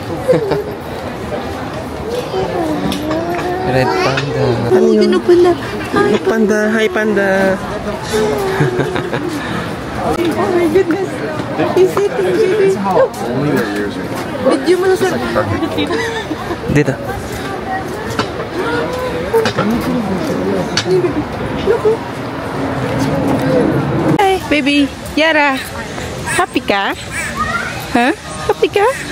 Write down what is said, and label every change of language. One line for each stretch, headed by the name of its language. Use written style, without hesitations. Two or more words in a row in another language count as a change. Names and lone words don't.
English: Red panda.
Filipino: Ano yun? Panda.
English: Hi, panda. Hi, panda. Oh my goodness. He's eating, baby. Look.
Filipino: Video mo sa Dito.
English: Hi, baby. Yara.
Filipino: Happy ka? Huh? Happy ka?